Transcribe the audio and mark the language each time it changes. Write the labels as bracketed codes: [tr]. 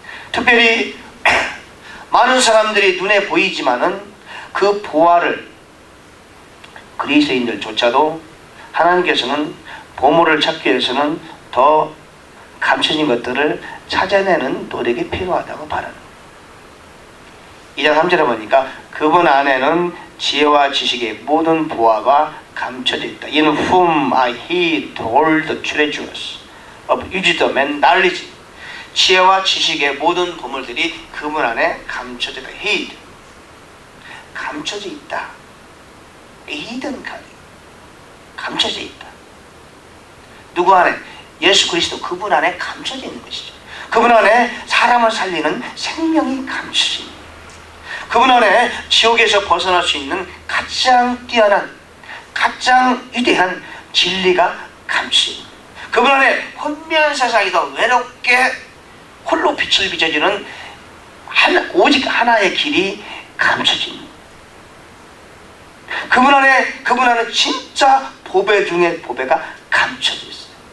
[ko] 특별히 많은 사람들이 눈에 보이지만은 그 보화를 그리스도인들조차도 하나님께서는 보물을 찾기 위해서는 더 감춰진 것들을 찾아내는 노력이 필요하다고 말하는. 2장 3절에 보니까 그분 안에는 지혜와 지식의 모든 보화가 감춰져 있다. [en] In whom I hid all the treasures of wisdom and knowledge. [ko] 지혜와 지식의 모든 보물들이 그분 안에 감춰져 있다. hid, 감춰져 있다. hidden 가리, 감춰져 있다. 누구 안에? 예수 그리스도 그분 안에 감춰져 있는 것이죠. 그분 안에 사람을 살리는 생명이 감춰져 있는, 그분 안에 지옥에서 벗어날 수 있는 가장 뛰어난, 가장 위대한 진리가 감춰져 있는, 그분 안에 혼미한 세상에서 외롭게 홀로 빛을 비춰주는 오직 하나의 길이 감춰져 있는, 그분 안에 진짜 보배 중에 보배가 감춰져 있어요.